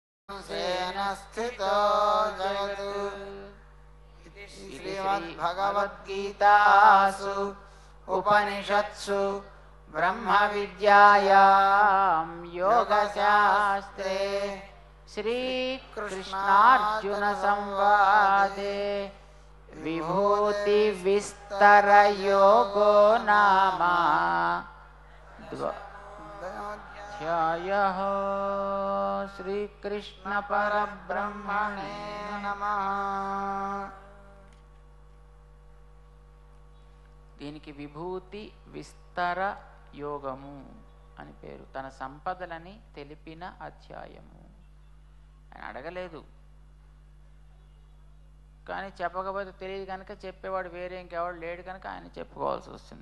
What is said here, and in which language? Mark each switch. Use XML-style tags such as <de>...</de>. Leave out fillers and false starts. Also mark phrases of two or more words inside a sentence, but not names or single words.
<sa>सेन स्थितो जगत् इति श्रीमद्भगवद्गीतासु उपनिषत्सु ब्रह्मविद्यायां योगशास्त्रे श्रीकृष्णार्जुनसंवादे विभूतिविस्तरयोगो नाम ध्यायः। श्रीकृष्ण परब्रह्मणे नमः।</sa> <te>దీనికి విభూతి విస్తర యోగము అని పేరు. తన సంపదలని తెలిపిన అధ్యాయము. ఆయన అడగలేదు, కానీ చెప్పకపోతే తెలియదు కనుక చెప్పేవాడు వేరే ఇంకెవాడు లేడు కనుక ఆయన చెప్పుకోవాల్సి వస్తుంది.</te>